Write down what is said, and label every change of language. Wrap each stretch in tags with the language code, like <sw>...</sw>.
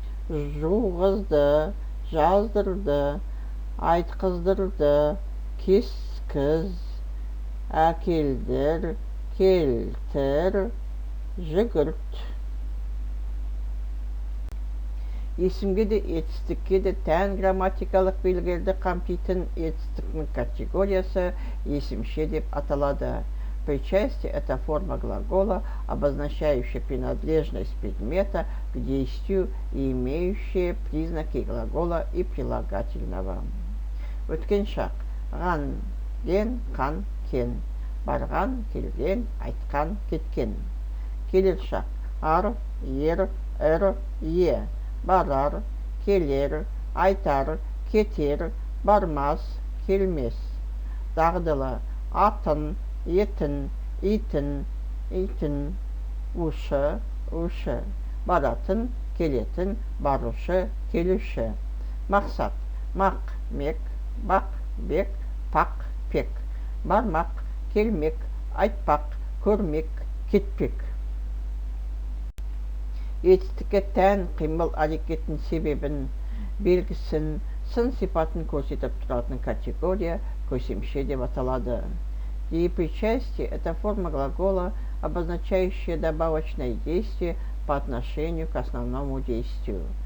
<kk>Жуғызды, жаздырды, айтқыздырды, кескіз, әкелдір, келтір, жүгірт. Есімге де етістікке де тән грамматикалық белгілерді қамтитын етістіктің категориясы есімше деп аталады.</kk> <ru>Причастие – это форма глагола, обозначающая принадлежность предмета к действию и имеющая признаки глагола и прилагательного.</ru> <kk>Өткен шақ. Ған, ген, қан, кен. Барған, келген, айтқан, кеткен. Келер шақ. Ар, ер, е. Барар, келер, айтар, кетер, бармас, келмес. Дағдылы атын, етін, итін, ушы, баратын, келетін, барушы, келуші. Мақсат мақ, мек, бақ, бек, пақ, пек. Бармақ, келмек, айтпақ, көрмек, кетпек. Етістікке тән қимыл әрекеттің себебін, белгісін, сын сипатын көрсетіп тұратын категория көсемше деп аталады.</kk> <ru>Деепричастие – это форма глагола, обозначающая добавочное действие по отношению к основному действию.</ru>